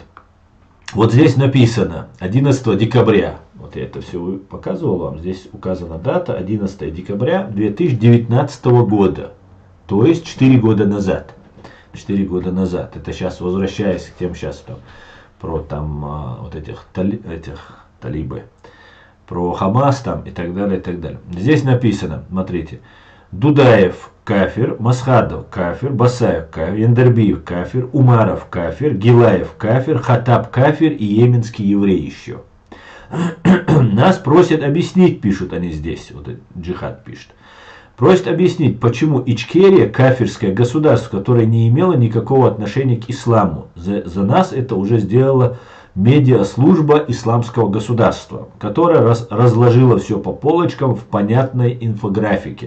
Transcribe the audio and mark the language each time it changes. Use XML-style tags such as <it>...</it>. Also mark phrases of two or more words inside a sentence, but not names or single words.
<ru>Вот здесь написано 11 декабря, вот я это все показывал вам, здесь указана дата 11 декабря 2019 года, то есть 4 года назад. 4 года назад. Это сейчас возвращаясь к тем сейчас там, про там вот этих талибы, про Хамас там и так далее, и так далее. Здесь написано, смотрите, Дудаев кафир, Масхадов кафир, Басаев кафир, Яндербиев кафир, Умаров кафир, Гилаев кафир, Хатаб кафир и йеменский еврей еще. Нас просят объяснить, пишут они здесь, вот джихад пишет. Просит объяснить, почему Ичкерия кафирское государство, которое не имело никакого отношения к исламу. За нас это уже сделала медиаслужба исламского государства, которая разложила все по полочкам в понятной инфографике.</ru>